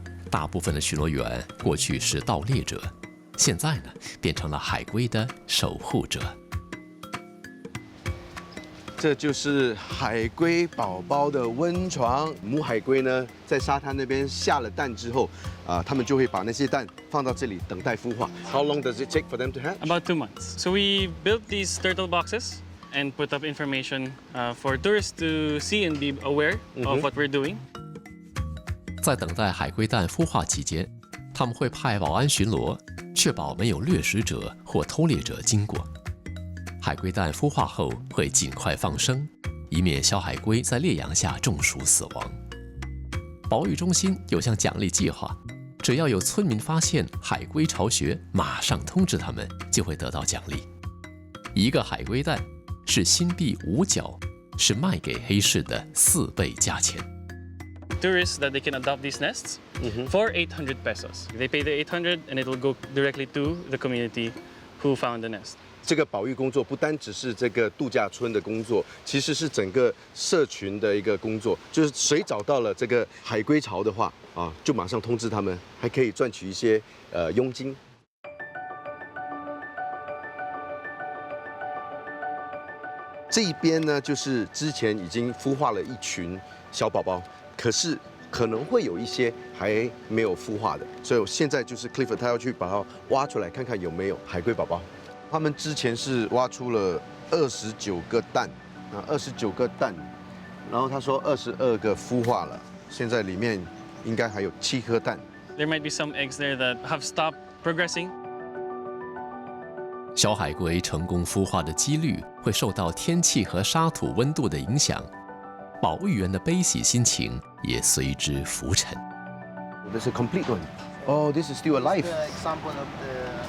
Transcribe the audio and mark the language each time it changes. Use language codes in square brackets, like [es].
[zh] 大部分的巡逻员过去是盗猎者，现在呢变成了海龟的守护者。这就是海龟宝宝的温床。母海龟呢，在沙滩那边下了蛋之后，他们就会把那些蛋放到这里等待孵化。 [en] How long does it take for them to hatch? About 2 months. So we built these turtle boxes and put up information for tourists to see and be aware of what we're doing. [zh] 在等待海龟蛋孵化期间，他们会派保安巡逻，确保没有掠食者或偷猎者经过。海龟蛋孵化后会尽快放生，以免小海龟在烈阳下中暑死亡。保育中心有项奖励计划，只要有村民发现海龟巢穴，马上通知他们，就会得到奖励。一个海龟蛋是新币5角，是卖给黑市的4倍价钱。 [en] Tourists that they can adopt these nests for 800 pesos. They pay the 800 and it will go directly to the community who found the nest. [zh] 这个保育工作不单只是这个度假村的工作，其实是整个社群的一个工作。就是谁找到了这个海龟巢的话，就马上通知他们，还可以赚取一些佣金。这一边呢，就是之前已经孵化了一群小宝宝，可是可能会有一些还没有孵化的，所以现在就是 Clifford 他要去把它挖出来，看看有没有海龟宝宝。他们之前是挖出了29个蛋，29个蛋，然后他说22个孵化了，现在里面应该还有7颗蛋。 [en] There might be some eggs there that have stopped progressing. [zh] 小海龟成功孵化的几率会受到天气和沙土温度的影响，保育员的悲喜心情也随之浮沉。 [en] This is a complete one. Oh, this is still alive. Example of the